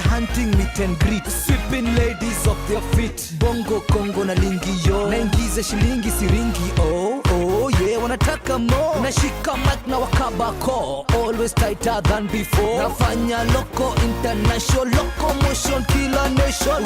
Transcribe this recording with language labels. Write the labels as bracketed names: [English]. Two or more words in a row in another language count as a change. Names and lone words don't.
[English] greeting meet and greet, sweeping ladies off their feet. [Swahili] Bongo Kongo [Lingala] na lingi yo, [Swahili] naingiza shilingi siringi. [English] Oh oh yeah, wanataka more. [Swahili] Nashika mic na wakabako, [English] always tighter than before. Nafanya loco international, locomotion kila nation.